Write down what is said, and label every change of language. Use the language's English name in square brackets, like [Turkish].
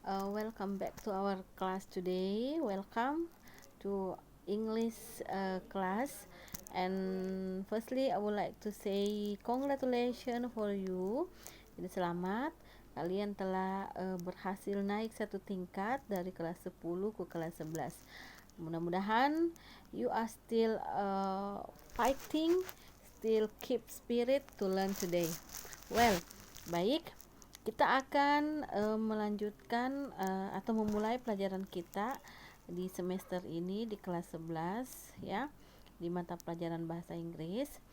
[English] Welcome back to our class today. Welcome to English class. And firstly, I would like to say congratulations for you. [Indonesian] Jadi selamat, kalian telah berhasil naik satu tingkat dari kelas 10 ke kelas 11. Mudah-mudahan [English] you are still fighting, still keep spirit to learn today. [Indonesian] Well, baik, kita akan melanjutkan atau memulai pelajaran kita di semester ini di kelas 11 ya, di mata pelajaran bahasa Inggris.